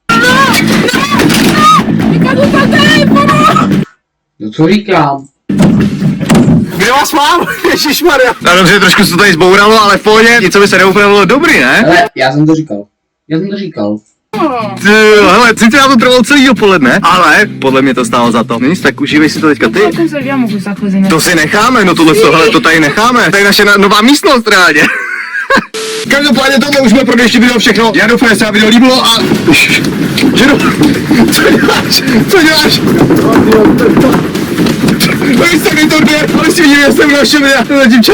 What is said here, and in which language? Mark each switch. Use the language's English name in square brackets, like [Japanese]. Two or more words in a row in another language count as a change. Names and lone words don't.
[Czech] No co říkám? Kde vás mám? Ježišmarja. No dobře, trošku se to tady zbouralo, ale v pohodě, něco by se neupravilo dobrý, ne? Hele, já jsem to říkal. Hele, sice to trvalo celý dopoledne, ale podle mě to stálo za to. Nic, tak užívej si to teďka ty. [Italian] Conserviamo questa cosa. [Czech] To si necháme, no hele, to tady necháme. To je naše nová místnost reálně. Každopádně tohle už jsme pro dnešní video všechno. Já doufám, že se vám video líbilo a... Ženo, co děláš? No jsi tak to odběr, ale si vidím, že jsem v našem videa.